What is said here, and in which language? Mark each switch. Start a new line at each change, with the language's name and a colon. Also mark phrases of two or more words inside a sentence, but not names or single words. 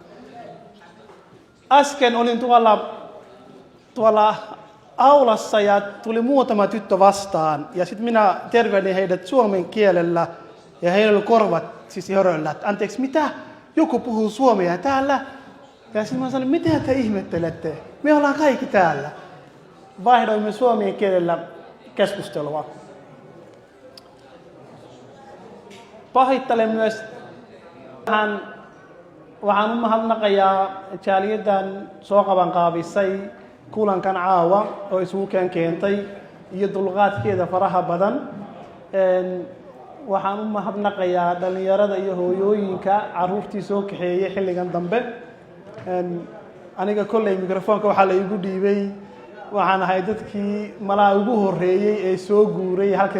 Finnish: Äsken olin tuolla aulassa ja tuli muutama tyttö vastaan ja sitten minä tervehdin heidät suomen kielellä ja heillä oli korvat siis höröllä, että anteeksi mitä? Joku puhuu suomea täällä. Ja sitten mä sanoin, mitä te ihmettelette? Me ollaan kaikki täällä. Vaihdoimme suomen kielellä keskustelua. Pahittelen myös
Somali: waxaan u mahadnaqayaa jaaliyadan soo qaban qaabisay kulankan caawa oo isugu keentay iyo dulqaadkeeda faraha badan waxaan u mahadnaqayaa dhalinyarada iyo hooyooyinka caruurtii soo kaxeeyay xilligan dambe aniga kolley mikrofoonka waxaa la igu dhiibay waxaan ahay dadkii malaa ugu horeeyay ee soo guuray halkan